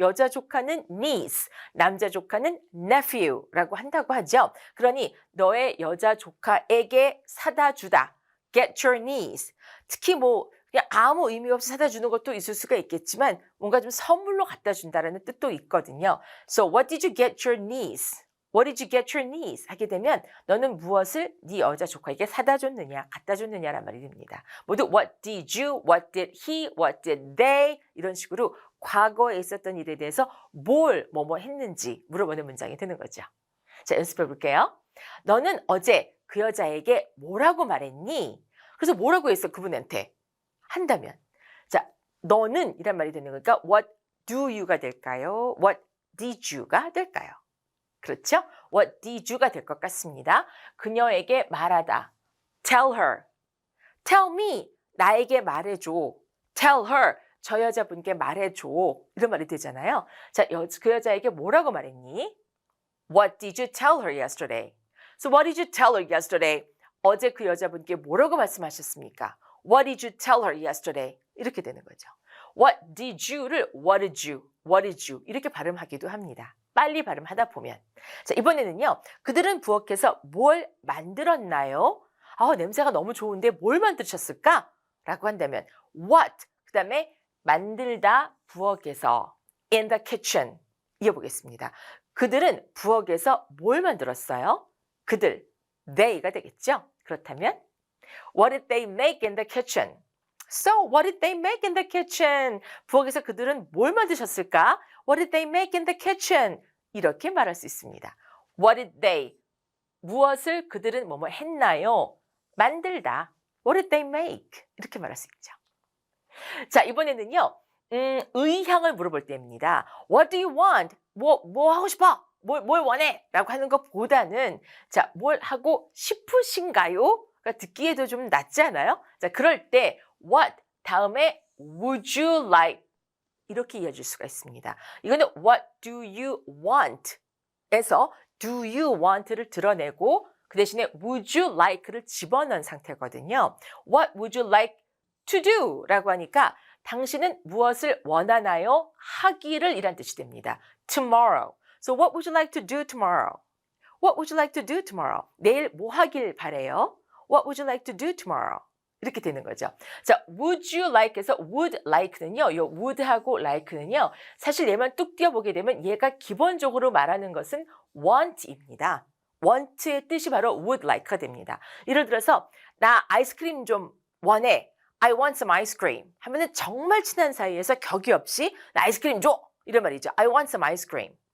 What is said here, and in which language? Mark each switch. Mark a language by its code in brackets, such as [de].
[ko] 여자 조카는 niece, 남자 조카는 nephew라고 한다고 하죠. 그러니 너의 여자 조카에게 사다 주다, [en] get your niece. [ko] 특히 뭐 그냥 아무 의미 없이 사다 주는 것도 있을 수가 있겠지만 뭔가 좀 선물로 갖다 준다라는 뜻도 있거든요. [en] So what did you get your niece? What did you get your niece? [ko] 하게 되면 너는 무엇을 네 여자 조카에게 사다 줬느냐, 갖다 줬느냐란 말이 됩니다. 모두 [en] what did you, what did he, what did they [ko] 이런 식으로 과거에 있었던 일에 대해서 뭐뭐 했는지 물어보는 문장이 되는 거죠. 자, 연습해 볼게요. 너는 어제 그 여자에게 뭐라고 말했니? 그래서 뭐라고 했어 그분한테? 한다면 자, 너는 이란 말이 되는 거니까 [en] what do you [ko] 가 될까요? [en] what did you가 [ko] 될까요? 그렇죠? [en] what did you [ko] 가 될 것 같습니다. 그녀에게 말하다 [en] tell her, tell me [ko] 나에게 말해줘, [en] tell her [ko] 저 여자분께 말해줘 이런 말이 되잖아요. 자, 그 여자에게 뭐라고 말했니? [en] What did you tell her yesterday? So what did you tell her yesterday? [ko] 어제 그 여자분께 뭐라고 말씀하셨습니까? [en] What did you tell her yesterday? [ko] 이렇게 되는 거죠. [en] What did you를 what did you, what did you [ko] 이렇게 발음하기도 합니다. 빨리 발음하다 보면. 자, 이번에는요. 그들은 부엌에서 뭘 만들었나요? 냄새가 너무 좋은데 뭘 만드셨을까? 라고 한다면 what, 그 다음에 만들다 부엌에서 [en] in the kitchen [ko] 이어보겠습니다. 그들은 부엌에서 뭘 만들었어요? 그들, they가 되겠죠? 그렇다면 [en] What did they make in the kitchen? So, what did they make in the kitchen? [ko] 부엌에서 그들은 뭘 만드셨을까? [en] What did they make in the kitchen? [ko] 이렇게 말할 수 있습니다. [en] What did they? [ko] 무엇을 그들은 뭐뭐 했나요? 만들다. [en] What did they make? [ko] 이렇게 말할 수 있죠. 자, 이번에는요. 의향을 물어볼 때입니다. [en] What do you want? [ko] 뭐 하고 싶어? 뭘 원해? 라고 하는 것보다는 자, 뭘 하고 싶으신가요? 듣기에도 좀 낫지 않아요? 자, 그럴 때 what 다음에 [en] would you like [ko] 이렇게 이어질 수가 있습니다. 이거는 [en] what do you want [ko] 에서 [en] do you want [ko] 를 드러내고 그 대신에 [en] would you like [ko] 를 집어넣은 상태거든요. [en] What would you like to do? [ko] 라고 하니까 당신은 무엇을 원하나요? 하기를 이란 뜻이 됩니다. [en] Tomorrow. So what would you like to do tomorrow? What would you like to do tomorrow? [ko] 내일 뭐 하길 바래요? [en] What would you like to do tomorrow? [ko] 이렇게 되는 거죠. 자, would you like에서 would like는요. 요 would하고 like는요. 사실 얘만 뚝 띄어보게 되면 얘가 기본적으로 말하는 것은 want입니다. want의 뜻이 바로 would like가 됩니다. 예를 들어서 나 아이스크림 좀 원해. [en] I want some ice cream. [ko] 하면은 정말 친한 사이에서 격이 없이 나 아이스크림 줘. 이런 말이죠. [en] I want some ice cream.